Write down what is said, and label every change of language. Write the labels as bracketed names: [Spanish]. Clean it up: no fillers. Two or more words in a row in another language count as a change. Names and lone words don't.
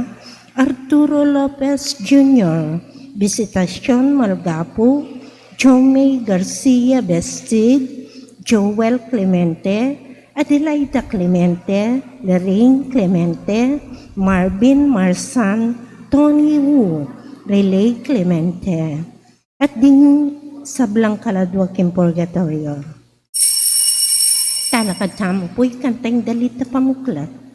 [Pampanga] Arturo Lopez Jr., Visitacion Malgapu, Jomey Garcia Bestid, Joel Clemente, Adelaida Clemente, Lorraine Clemente, Marvin Marsan, Tony Wu, Relay Clemente, at din sablang kaladwa king purgatorio. Talakad tamo po'y kantang dalita pamuklat.